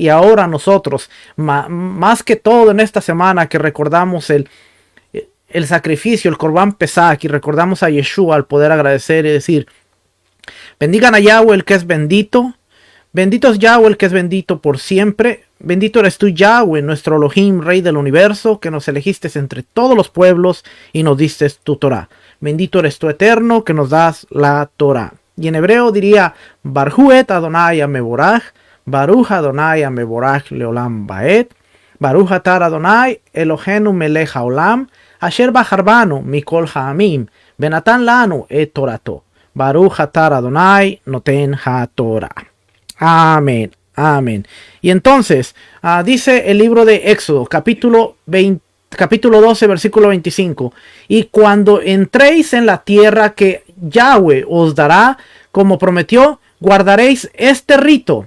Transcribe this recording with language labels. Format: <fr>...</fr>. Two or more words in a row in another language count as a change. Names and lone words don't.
<es>Y ahora nosotros, más que todo en esta semana que recordamos el sacrificio, el</es> <he>קרבן פסח,</he> <es>y recordamos a Yeshua al poder agradecer y decir: bendigan a Yahweh el que es bendito. Bendito es Yahweh el que es bendito por siempre. Bendito eres tú, Yahweh, nuestro Elohim, Rey del universo, que nos elegiste entre todos los pueblos y nos diste tu Torah. Bendito eres tú, Eterno, que nos das la Torah. Y en hebreo diría:</es> <he>ברכו-את אדני המבורך, ברוך אדני המבורך לעולם ועד, ברוך אתה אדני אלהינו מלך העולם, אשר בחר-בנו מכל העמים, ונתן לנו את תורתו. ברוך אתה אדני נותן התורה.</he> <es>Amén. Amén. Y entonces, dice el libro de Éxodo, capítulo 12, versículo 25. Y cuando entréis en la tierra que Yahweh os dará, como prometió, guardaréis este rito.</es>